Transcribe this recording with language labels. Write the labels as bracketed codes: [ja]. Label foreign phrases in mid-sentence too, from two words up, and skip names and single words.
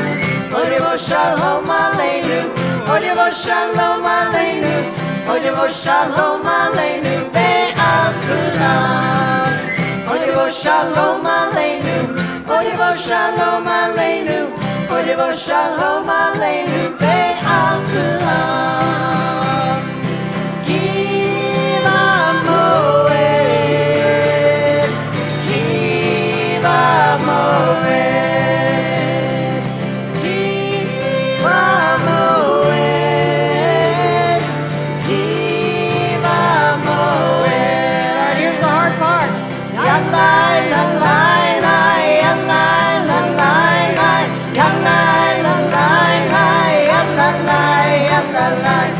[he] עוד יבוא שלום עלינו, עוד יבוא שלום עלינו, עוד יבוא שלום עלינו ועל כולם. עוד יבוא שלום עלינו, עוד יבוא שלום עלינו, עוד יבוא שלום עלינו ועל כולם. Kiva moed, Kiva moed, Kiva moed, Kiva moed. [en] Here's the hard part. Yalai, lalai, lai, yalai, lalai, lai, yalai, lalai, lai, yalai, lalai.